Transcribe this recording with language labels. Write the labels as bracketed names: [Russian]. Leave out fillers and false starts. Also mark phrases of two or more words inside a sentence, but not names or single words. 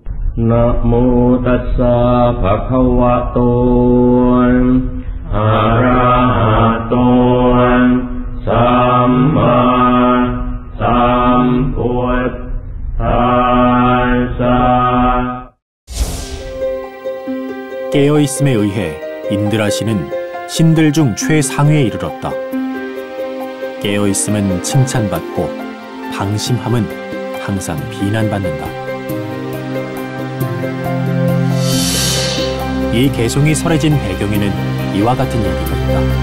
[Pali] นะโมตัสสะภะคะวะโตอะระหะโตสัมมาสัมพุทธัสสะ [Korean] 깨어있음에 의해 인드라시는 신들 중 최상위에 이르렀다. 깨어있음은 칭찬받고 방심함은 항상 비난받는다. 이 개송이 설해진 배경에는 이와 같은 얘기가 있다.